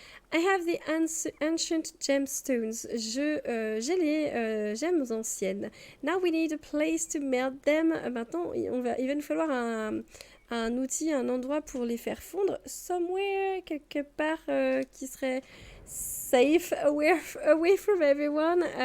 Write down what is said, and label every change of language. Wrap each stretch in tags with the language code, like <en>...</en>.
<en>I have the ancient gemstones.</en> <fr>J'ai les gemmes anciennes.</fr> <en>Now we need a place to melt them.</en> <fr>Maintenant, il va nous falloir un outil, un endroit pour les faire fondre.</fr> <en>Somewhere,</en> <fr>quelque part qui serait</fr> <en>safe, away from everyone.</en>